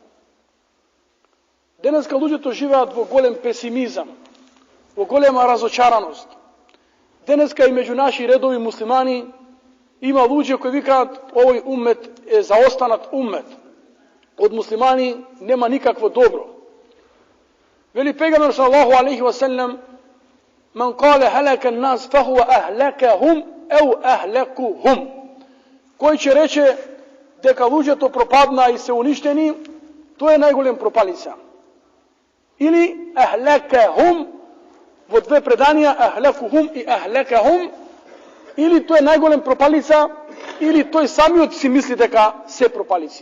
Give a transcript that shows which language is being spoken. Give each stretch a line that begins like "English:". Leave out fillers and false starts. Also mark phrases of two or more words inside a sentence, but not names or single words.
Macedonian: Денеска луѓето живеат во голем песимизам, во голема разочараност. Денеска и меѓу наши редови муслимани има луѓе кои викаат овој уммет е заостанат уммет. Од муслимани нема никакво добро. Вели пејгамбер
Arabic: صلى الله عليه وسلم: "من قال هلك الناس فهو أهلكهم أو أهلكهم."
Macedonian: Кој ќе рече дека луѓето пропаднаа и се уништени, тој е најголем пропалица. Или ахлакахум, во две преданија ахлакухум и ахлакахум, или тој е најголем пропалица, или тој самиот си мисли дека се пропалици.